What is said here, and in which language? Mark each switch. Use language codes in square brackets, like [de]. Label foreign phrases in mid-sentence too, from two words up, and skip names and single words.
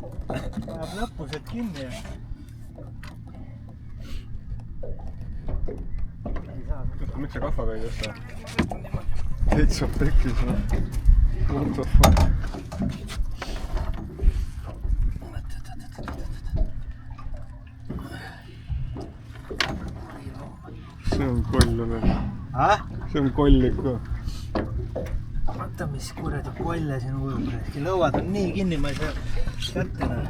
[et] Läheb lõpused kinni ja miks sa kahvaga ei tõsta? Täitsa pekkis või? [en] What the fuck? [et] See on koll veel. See on koll ikka. Vaata, mis kuradi kolle siin ujub. Lõuad on nii kinni, ma ei saa kätte näha.